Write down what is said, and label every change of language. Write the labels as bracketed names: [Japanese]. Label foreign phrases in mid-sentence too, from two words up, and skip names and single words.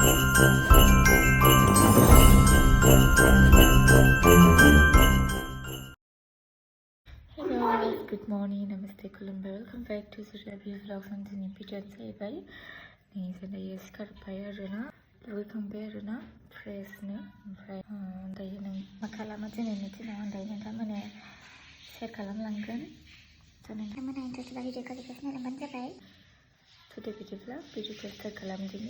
[English] Good morning, namaste, खुलुमबाय. Welcome back to the review vlog on the video जाहैबाय. [Bodo] नै जोंना सिखारबाय आरोना, दुगैखांबाय आरोना, फ्रेशनो. ओमफ्राय दायो नों मा खालामो दिनैनि दिनाव दायो नोंथांमोना शेयार खालामलांगोन. थ' नोंथांमोना इन्टारेस्ट बा भिडिअखौ रिकुवेस्ट खालामबानो जाबाय. थ' दे बिदिब्ला भिडिअखौ स्टार्ट खालामदिनि.